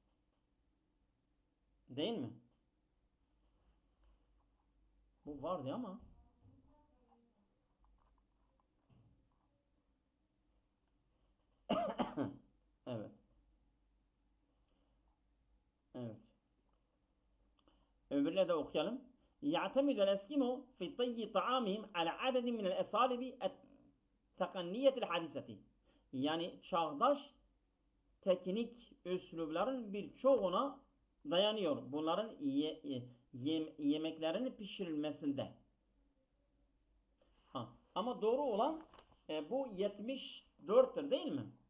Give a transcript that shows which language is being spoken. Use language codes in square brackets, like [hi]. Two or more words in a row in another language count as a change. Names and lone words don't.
[tr] Değil mi? Bu vardı ama evet. Evet. Öbürle de okuyalım. [ar] يعتمد الأسكيمو في طي طعامهم على عدد من الأساليب التقنية الحديثة. [tr] Yani çağdaş teknik üslupların birçoğuna dayanıyor. Bunların yemeklerini pişirilmesinde. Ama doğru olan bu 74'tür değil mi?